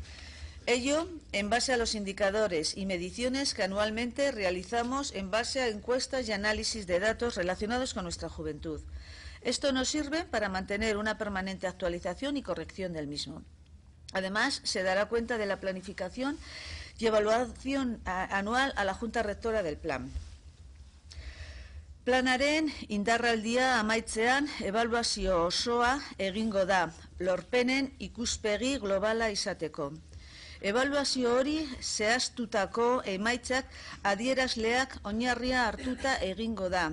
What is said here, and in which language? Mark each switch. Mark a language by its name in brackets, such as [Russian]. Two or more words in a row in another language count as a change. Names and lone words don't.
[Spanish] Ello en base a los indicadores y mediciones que anualmente realizamos en base a encuestas y análisis de datos relacionados con nuestra juventud. Esto nos sirve para mantener una permanente actualización y corrección del mismo. Además, se dará cuenta de la planificación y evaluación anual a la Junta Rectora del Plan. [Basque] Planaren indarraldia amaitzean ebaluazio osoa egingo da, lorpenen ikuspegi globala izateko. Ebaluazio hori zehaztutako emaitzak adierazleak oinarria hartuta egingo da.